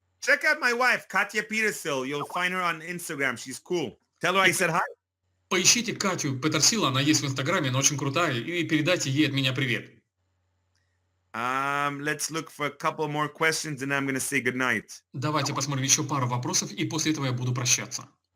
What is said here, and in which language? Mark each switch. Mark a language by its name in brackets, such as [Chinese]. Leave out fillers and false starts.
[English] Check out my wife, Gil Pетерсил. You'll find her on Instagram. She's cool. Tell her I said hi. [Russian] Поищите Катю Петерсил, она есть в Инстаграме, она очень крутая, и передайте ей от меня привет. [English] Let's look for a couple more questions and I'm going to say goodnight. [Russian] Давайте посмотрим еще пару вопросов, и после этого я буду прощаться.